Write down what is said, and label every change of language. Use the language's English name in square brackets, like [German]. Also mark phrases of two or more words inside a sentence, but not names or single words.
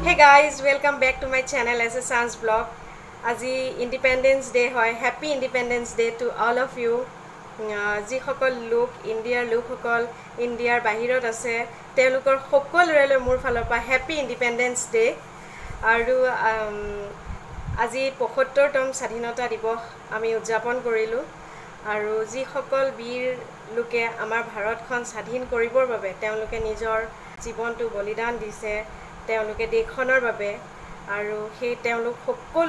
[English] guys, welcome back to my channel as a Sans Vlog. [Assamese] Aji Independence Day hoy. [English] Happy Independence Day to all of you. [Assamese] যি সকল লোক India লোক সকল India বাহিৰত আছে তেওঁলোকৰ সকলোলৈ মোৰ ফালৰ পৰা [English] Happy Independence Day. [Assamese] আৰু আজি 75tম স্বাধীনতা দিবস আমি উদযাপন কৰিলো আৰু যি সকল বীৰ লোকে আমাৰ ভাৰতখন স্বাধীন কৰিবৰ বাবে তেওঁলোকে নিজৰ জীৱনটো বলিদান দিছে তেওঁলোকে দেশখনৰ বাবে আৰু সেই তেওঁলোক সকলো